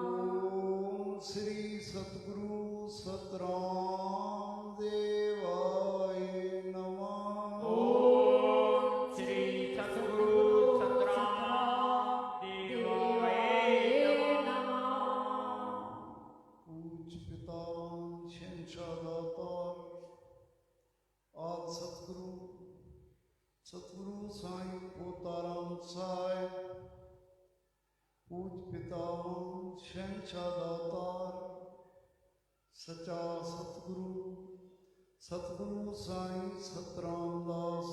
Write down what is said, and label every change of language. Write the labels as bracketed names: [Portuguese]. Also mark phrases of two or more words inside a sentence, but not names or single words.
[Sanskrit] ओम श्री सतगुरु सतराम देवाय नमः ओम श्री सतगुरु सतराम देवाय नमः [Sindhi] पूज पितावन शहंशाह दातार आद सतगुरु साईं पोताराम साहिब पूज पितावन शहंशाह दातार सचा सतगुरु साईं सतराम दास